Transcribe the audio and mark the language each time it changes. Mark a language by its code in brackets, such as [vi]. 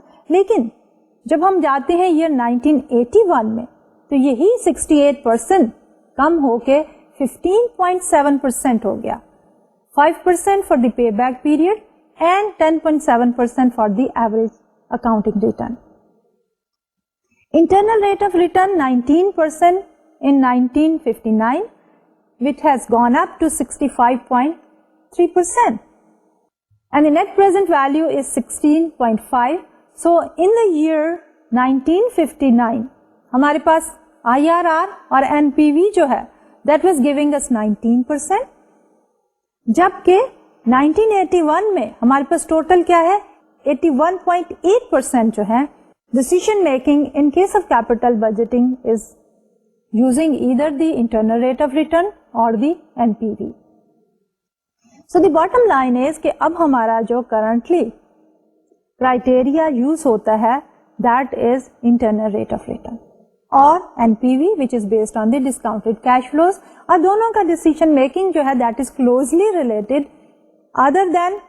[hi] लेकिन जब हम जाते हैं ईयर 1981 में तो यही 68% कम होके 15.7% हो गया, [en] 5% for the payback period and 10.7% for the average accounting return. Internal rate of return 19% in 1959, which has gone up to 65.3%, and the net present value is 16.5. So in the year 1959 [hi] हमारे पास IRR और NPV जो है [en] that was giving us 19%, [hi] जबकि 1981 में हमारे पास total क्या है 81.8% जो है। [en] Decision making in case of capital budgeting is using either the internal rate of return or the NPV. So the bottom line is [hi] कि अब हमारा जो [en] currently criteria use होता है that is internal rate of return और NPV which is based on the discounted cash flows, [hi] और दोनों का [en] decision making जो है that is closely related other than